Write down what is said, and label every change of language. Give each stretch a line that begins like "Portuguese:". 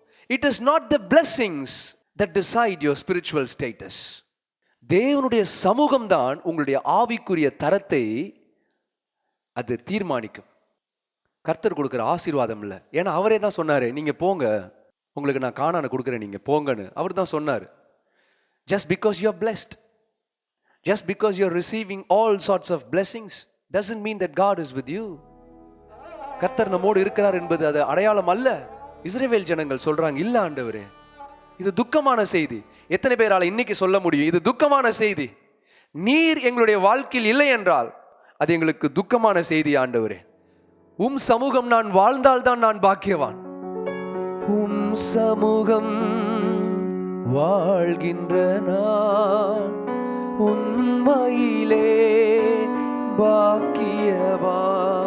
English: It is not the blessings that decide your spiritual status.
Tamil: தேவனுடைய சமூகம் தான் உங்களுடைய ஆவிக்குரிய தரத்தை அது தீர்மானிக்கும். கர்த்தர் கொடுக்கிற ஆசீர்வாதம் இல்லை. ஏன்னா அவரே தான் சொன்னாரு, நீங்க போங்க, உங்களுக்கு நான் கானானை கொடுக்குறேன், நீங்க போங்கன்னு அவர் தான் சொன்னார்.
English: Just because you are blessed, just because you are receiving all sorts of blessings doesn't mean that God is with you.
Tamil: கர்த்தர் நம்மோடு இருக்கிறார் என்பது அது அடையாளம் அல்ல. இஸ்ரவேல் ஜனங்கள் சொல்றாங்க, இல்ல ஆண்டவரே, இது துக்கமான செய்தி. எத்தனை பேரால இன்னைக்கு சொல்ல முடியும், இது துக்கமான செய்தி, நீர் எங்களுடைய வாழ்க்கையில் இல்லை என்றால் அது எங்களுக்கு துக்கமான செய்தி ஆண்டவரே. உம் சமூகம் நான் வாழ்ந்தால்தான் நான் பாக்கியவான். உம் சமூகம் வாழ்கின்ற நான் உண்மையிலே பாக்கியவான்.